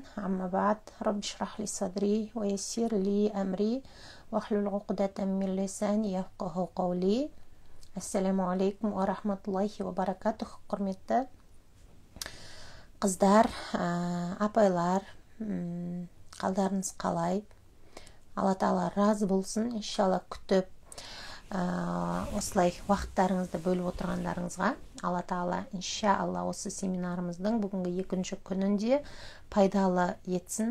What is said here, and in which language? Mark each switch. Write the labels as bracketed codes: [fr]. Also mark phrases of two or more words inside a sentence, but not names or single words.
[ar] أما بعد. رب اشرح لي صدري ويسر لي أمري واحلل عقدة من لساني يفقهوا قولي. السلام عليكم ورحمة الله وبركاته. [kk] Құрметті қыздар, апайлар, қалдарыңыз қалай? Алла Тағала разы болсын. Иншалла күтіп осылай уақыттарыңызды бөліп отырғандарыңызға Алла Тағала иншалла осы семинарымыздың бүгінгі екінші күнінде пайдалы етсін.